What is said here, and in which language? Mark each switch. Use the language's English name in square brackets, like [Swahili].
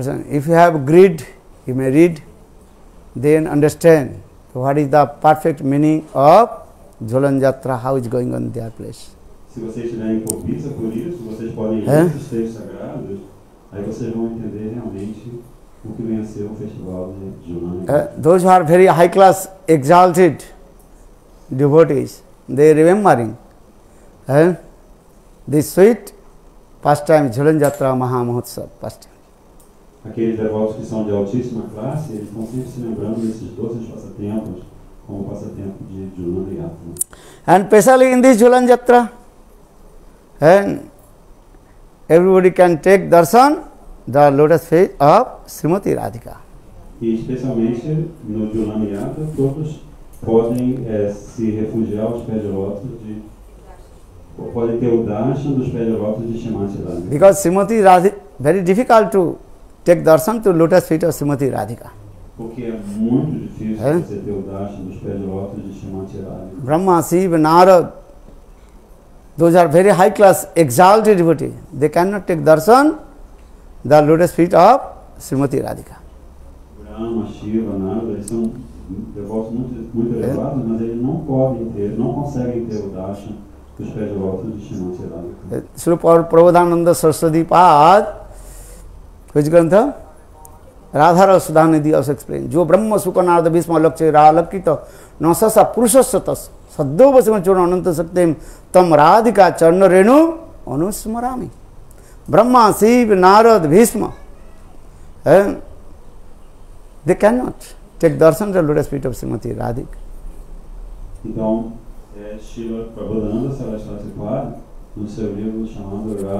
[English] If you have greed, you may read, then understand what is the perfect meaning of Jhulan Jatra, how is going on their place. [Portuguese] Se vocês tiverem cobiça por isso, vocês podem ler esses textos sagrados, aí vocês vão entender realmente o que vem a ser o festival de Jhulan. [English] Those who are very high class, exalted devotees, they remembering this sweet pastime Jhulan Jatra Maha Mahotsav pastime. [Portuguese] Aqueles devotos que são de altíssima classe, eles estão sempre se lembrando desses doces passatempos, como o passatempo de Jhulan Yatra. [English] And especially in this Jhulan Jatra, and everybody can take darshan, the lotus feet of Srimati Radhika. [Portuguese] E especialmente no Jhulan Yatra, todos podem se refugiar aos pés de lótus podem ter o darshan dos pés de lótus de Srimati Radhika. [English] Because Srimati Radhika, very difficult to take darshan to lotus feet of Srimati Radhika. [Portuguese] Porque é muito difícil você ter o darshan dos pés de lótus de Srimati Radhika. [English] Brahma, Shiva, Narad, those are very high class, exalted devotees. They cannot take darshan, the lotus feet of Srimati Radhika. [Portuguese] Brahma, Shiva, Narada, eles são devotos muito elevados, mas eles não podem ter, não conseguem ter o darshan dos pés de lótus de Srimati Radhika. [English] Sri Prabodhananda Saraswati Pad, which Grantha? Radhara Sudhanidhi also explained. [Sanskrit] Jo Brahma Sukha Narada Bhisma Lakshya Ralakita Nasasa Purushasatas Saddo Vasima Churna Ananta Saktim Tam Radhika Charna Renu Anusmarami. [English] Brahma, Shiva, Narad, Bhisma, they cannot take darshan the lotus feet of Srimati Radhika. [Portuguese] Então, Srila Prabodhananda Saraswati Pad, no seu livro chamado